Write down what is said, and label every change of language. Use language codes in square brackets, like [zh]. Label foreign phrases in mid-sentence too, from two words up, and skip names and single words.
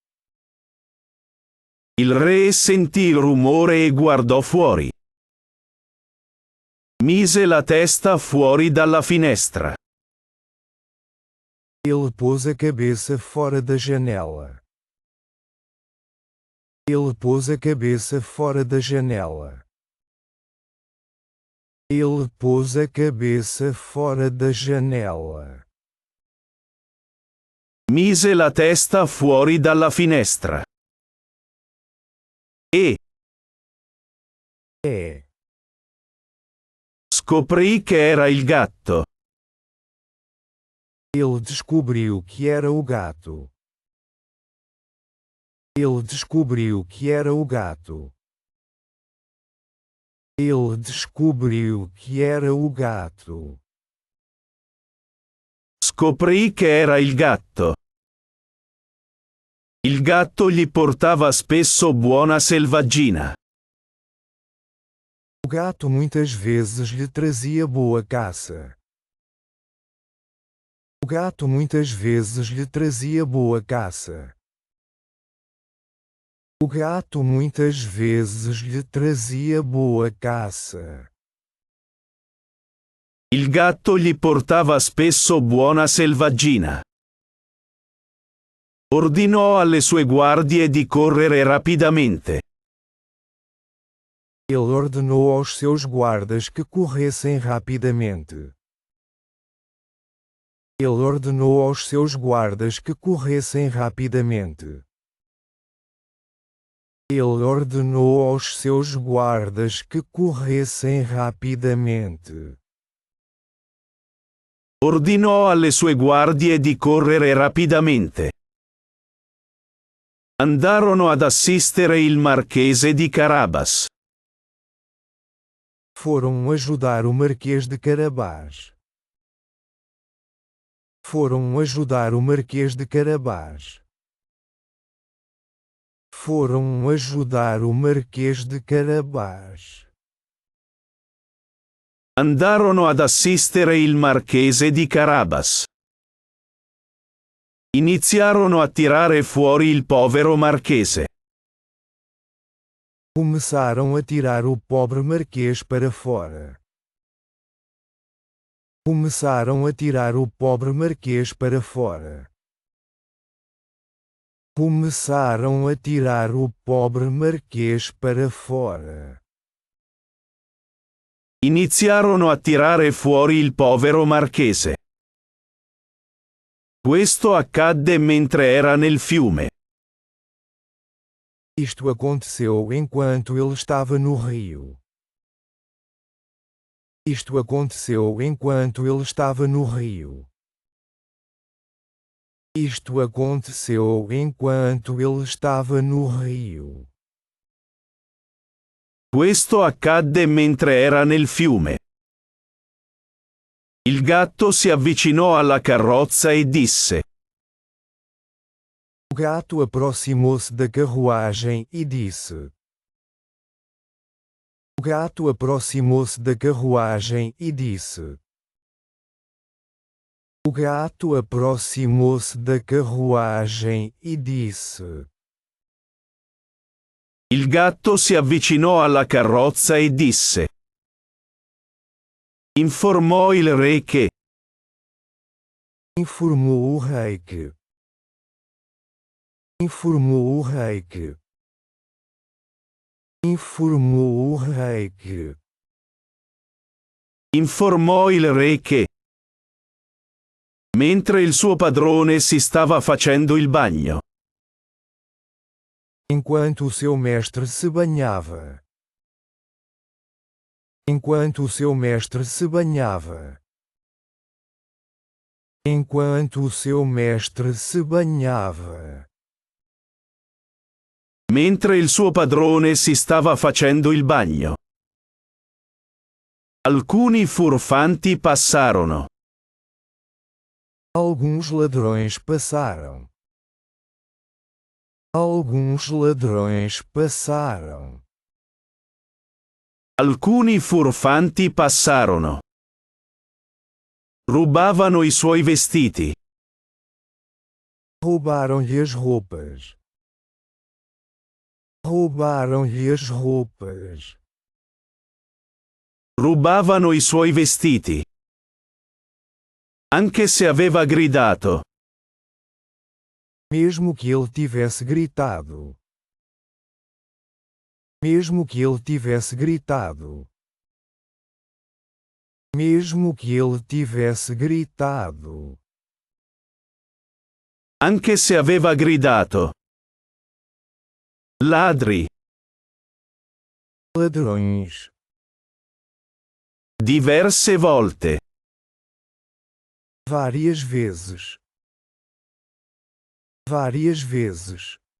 [it] Il re sentì il rumore e guardò fuori. Mise la testa fuori dalla finestra. [pt] Ele pôs a cabeça fora da janela. Ele pôs a cabeça fora da janela. Ele pôs a cabeça fora da janela. [it] Mise la testa fuori dalla finestra. E scoprì che era il gatto. [pt] Ele descobriu que era o gato. Ele descobriu que era o gato. Ele descobriu que era o gato. [it] Scoprì che era il gatto. Il gatto gli portava spesso buona selvaggina. [pt] O gato muitas vezes lhe trazia boa caça. O gato muitas vezes lhe trazia boa caça. O gato muitas vezes lhe trazia boa caça. [it] Il gatto gli portava spesso buona selvaggina. Ordinò alle sue guardie di correre rapidamente. [pt] Ele ordenou aos seus guardas que corressem rapidamente. Ele ordenou aos seus guardas que corressem rapidamente. Ele ordenou aos seus guardas que corressem rapidamente. [it] Ordinò alle sue guardie di correre rapidamente. Andarono ad assistere il Marchese di Carabas. [pt] Foram ajudar o Marquês de Carabás. Foram ajudar o Marquês de Carabás. Foram ajudar o Marquês de Carabás. [it] Andarono ad assistere il Marchese di Carabas. Iniziarono a tirare fuori il povero marchese. [pt] Começaram a tirar o pobre Marquês para fora. Começaram a tirar o pobre Marquês para fora. Começaram a tirar o pobre Marquês para fora. [it] Iniziarono a tirare fuori il povero marchese. Questo accadde mentre era nel fiume. [pt] Isto aconteceu enquanto ele estava no rio. Isto aconteceu enquanto ele estava no rio. Isto aconteceu enquanto ele estava no rio. [it] Questo accadde mentre era nel fiume. Il gatto si avvicinò alla carrozza e disse: [pt] O gato aproximou-se da carruagem e disse. O gato aproximou-se da carruagem e disse. O gato aproximou-se da carruagem e disse. [it] Il gatto si avvicinò alla carrozza e disse. Informò il re che. [pt] Informou o rei que. Informou o rei que. Informou o rei que. [it] Informò il re che. Mentre il suo padrone si stava facendo il bagno. [pt] Enquanto o seu mestre se banhava. Enquanto o seu mestre se banhava. Enquanto o seu mestre se banhava. [it] Mentre il suo padrone si stava facendo il bagno. Alcuni furfanti passarono. [pt] Alguns ladrões passaram. Alguns ladrões passaram. [it] Alcuni furfanti passarono. Rubavano i suoi vestiti. [pt] Roubaram-lhe as roupas. Roubaram-lhe as roupas. [it] Rubavano i suoi vestiti. Anche se aveva gridato. [pt] Mesmo que ele tivesse gritado. Mesmo que ele tivesse gritado. Mesmo que ele tivesse gritado. [it] Anche se aveva gridato. Ladri. [pt] Ladrões. [it] Diverse volte. [pt] Várias vezes. Várias vezes.